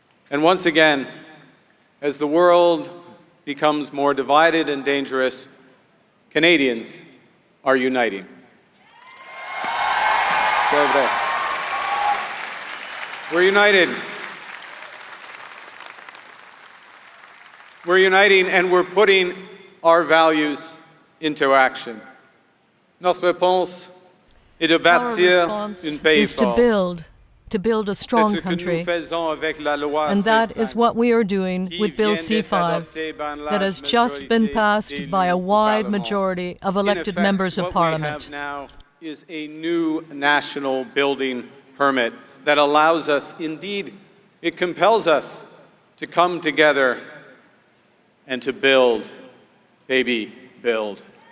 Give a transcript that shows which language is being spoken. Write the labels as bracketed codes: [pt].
[en] And once again, as the world becomes more divided and dangerous, Canadians are uniting. We're united. We're uniting and we're putting our values into action. [fr] Notre réponse est de bâtir un pays [en] is to [fr] fort. [en] build a strong country. And that is what we are doing with Bill C-5 that has just been passed by a wide majority of elected members of Parliament. What we have now is a new national building permit that allows us, indeed, it compels us to come together and to build, baby, build.